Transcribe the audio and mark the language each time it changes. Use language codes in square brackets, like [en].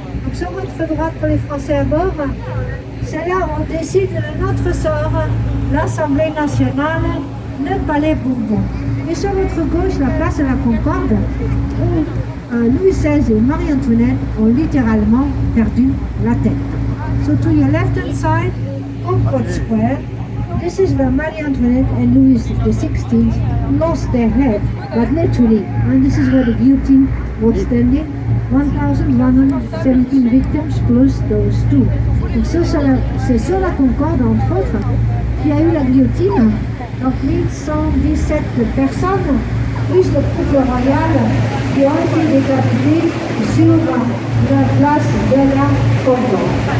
[fr] Donc sur votre droite pour les Français à bord, c'est là où on décide de notre sort, l'Assemblée nationale, le Palais Bourbon. Et sur votre gauche, la place de la Concorde, où Louis XVI et Marie-Antoinette ont littéralement perdu la tête. [en] So to your left hand side, Concorde Square. This is where Marie Antoinette and Louis XVI lost their head, but literally. And this is where the guillotine was standing. 1,117 victims plus those two. [fr] Donc c'est sur la Concorde, entre autres, qu'il y a eu la guillotine. Donc 1117 personnes, plus le couple royal, qui ont été décapités sur la place de la Concorde.